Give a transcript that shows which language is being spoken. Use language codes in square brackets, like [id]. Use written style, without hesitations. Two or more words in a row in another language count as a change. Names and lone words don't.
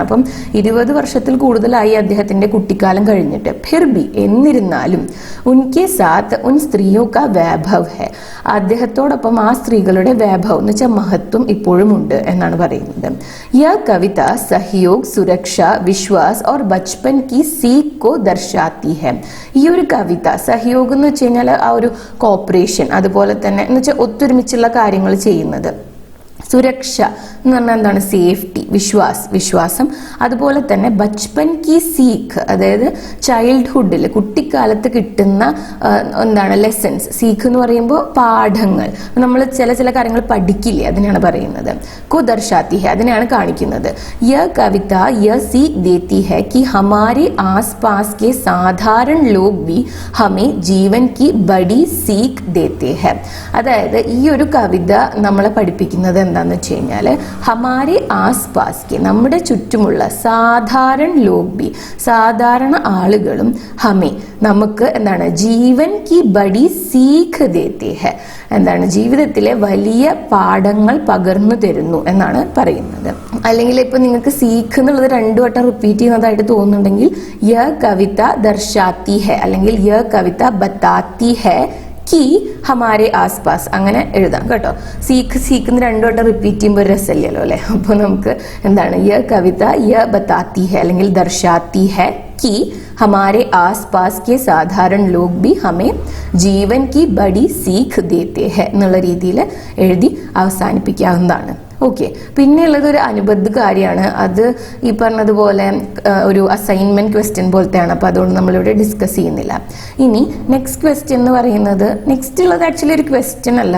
[ml] അപ്പം 20 വർഷത്തിൽ കൂടുതലായി അദ്ദേഹത്തിന്റെ കുട്ടിക്കാലം കഴിഞ്ഞിട്ട്. [hi] फिर भी എന്നിരുന്നാലും उनके साथ उन स्त्रियों का वैभव है. [ml] അദ്ദേഹത്തോടൊപ്പം ആ സ്ത്രീകളുടെ വൈഭവ് എന്ന് വെച്ചാൽ മഹത്വം ഇപ്പോഴും ഉണ്ട് എന്നാണ് പറയുന്നത്. [hi] यह कविता सहयोग सुरक्षा विश्वास और बचपन की सीख को दर्शाती है. [ml] ഈ ഒരു കവിത സഹयोग എന്ന് വെച്ച് കഴിഞ്ഞാൽ ആ ഒരു കോപ്പറേഷൻ, അതുപോലെ തന്നെ എന്ന് വെച്ചാൽ ഒത്തൊരുമിച്ചുള്ള കാര്യങ്ങൾ ചെയ്യുന്നത്. സുരക്ഷ എന്ന് പറഞ്ഞാൽ എന്താണ്? സേഫ്റ്റി. വിശ്വാസം. അതുപോലെ തന്നെ [hi] बचपन की सीख, [ml] അതായത് ചൈൽഡ്ഹുഡിൽ കുട്ടിക്കാലത്ത് കിട്ടുന്ന എന്താണ് ലെസൺസ്. സീഖ് എന്ന് പറയുമ്പോൾ പാഠങ്ങൾ, നമ്മൾ ചില കാര്യങ്ങൾ പഠിക്കില്ലേ, അതിനാണ് പറയുന്നത്. [hi] को दर्शाती है, [ml] അതിനാണ് കാണിക്കുന്നത്. [hi] यह कविता यह सीख देती है कि हमारे आसपास के साधारण लोग भी हमें जीवन की बड़ी सीख देते हैं. [ml] അതായത് ഈ ഒരു കവിത നമ്മളെ പഠിപ്പിക്കുന്നത് എന്താണെന്ന് വെച്ച് കഴിഞ്ഞാൽ [hi] हमारे आसपास के, [ml] നമ്മുടെ ചുറ്റുമുള്ള സാധാരണ [hi] लोग भी, [ml] സാധാരണ ആളുകളും ഹമേ നമുക്ക് എന്താണ് [hi] जीवन की बड़ी सीख देते है, [ml] എന്താണ് ജീവിതത്തിലെ വലിയ പാഠങ്ങൾ പകർന്നു തരുന്നു എന്നാണ് പറയുന്നത്. അല്ലെങ്കിൽ ഇപ്പൊ നിങ്ങൾക്ക് സീഖ് എന്നുള്ളത് 2 വട്ടം റിപ്പീറ്റ് ചെയ്യുന്നതായിട്ട് തോന്നുന്നുണ്ടെങ്കിൽ [hi] यह कविता दर्शाती है [ml] അല്ലെങ്കിൽ [hi] यह कविता बताती है कि हमारे आसपास, [ml] അങ്ങനെ എഴുതാം കേട്ടോ. സീഖ് എന്ന് 2 വട്ടം റിപ്പീറ്റ് ചെയ്യുമ്പോൾ രസമില്ലല്ലോ അല്ലെ. അപ്പോൾ നമുക്ക് എന്താണ് [hi] यह कविता यह बताती है [ml] അല്ലെങ്കിൽ [hi] दर्शाती है कि हमारे आसपास के साधारण लोग भी हमें जीवन की बड़ी सीख देते हैं [ml] എന്നുള്ള രീതിയിൽ എഴുതി അവസാനിപ്പിക്കാവുന്നതാണ്. ഓക്കെ, പിന്നെയുള്ളത് ഒരു അനുബന്ധ കാര്യമാണ്. അത് ഈ പറഞ്ഞതുപോലെ ഒരു അസൈൻമെന്റ് ക്വസ്റ്റ്യൻ പോലത്തെയാണ്. അപ്പോൾ അതുകൊണ്ട് നമ്മളിവിടെ ഡിസ്കസ് ചെയ്യുന്നില്ല. ഇനി നെക്സ്റ്റ് ക്വസ്റ്റ്യൻ എന്ന് പറയുന്നത്, നെക്സ്റ്റ് ഉള്ളത് ആക്ച്വലി ഒരു ക്വസ്റ്റ്യൻ അല്ല.